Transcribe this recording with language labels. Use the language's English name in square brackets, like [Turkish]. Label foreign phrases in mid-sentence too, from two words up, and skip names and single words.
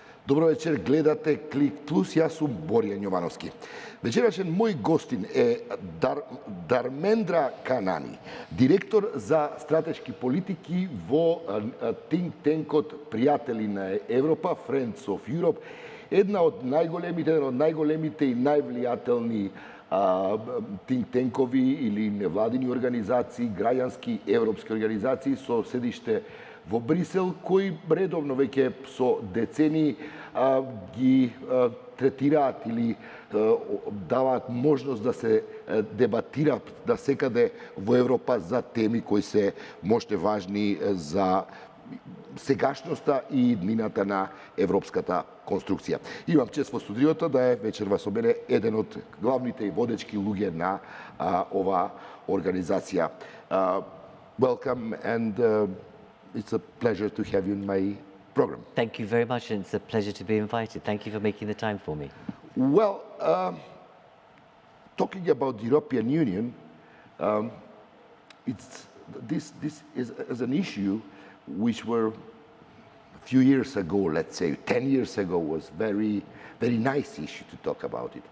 [Macedonian] Добро вечер, гледате Клик Плюс, јас сум Боријан Јовановски. Вечерашен мој гостин е Дармендра Канани, директор за стратешки политики во [English] think tank- [Macedonian] от Пријатели на Европа, Friends of Europe, еден од најголемите и највлијателни [English] think tank- [Macedonian] ови или невладини организации, граѓански европски организации со седиште во Брисел, кои редовно веќе со децени ги третираат или даваат можност да се дебатираат да секаде во Европа за теми кои се можне важни за сегашноста и иднината на европската конструкција. Имам чест во студиото да е вечерва со мене еден од главните и водечки луѓе на ова организација. [English] Welcome and it's a pleasure to have you in my program. Thank you very much, and it's a pleasure to be invited. Thank you for making the time for me. Well, talking about the European Union, this is an issue which were a few years ago, let's say 10 years ago, was very nice issue to talk about it.